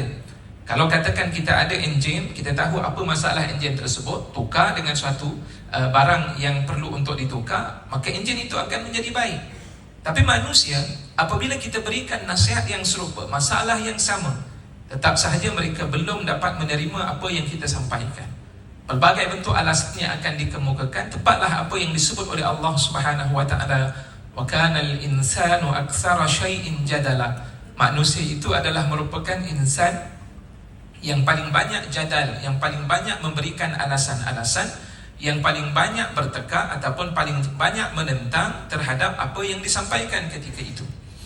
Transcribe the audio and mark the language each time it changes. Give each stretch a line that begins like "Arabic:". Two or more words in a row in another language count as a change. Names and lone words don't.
Malay: Kalau katakan kita ada enjin, kita tahu apa masalah enjin tersebut, tukar dengan suatu barang yang perlu untuk ditukar, maka enjin itu akan menjadi baik. Tapi manusia, apabila kita berikan nasihat yang serupa, masalah yang sama, tetap sahaja mereka belum dapat menerima apa yang kita sampaikan. Pelbagai bentuk alasannya akan dikemukakan. Tepatlah apa yang disebut oleh Allah
Arabic: سبحانه وتعالى, وكان الإنسان أكثر شيء جدلا.
Malay: Manusia itu adalah merupakan insan yang paling banyak jadal, yang paling banyak memberikan alasan-alasan, yang paling banyak bertekak ataupun paling banyak menentang terhadap apa yang disampaikan ketika itu.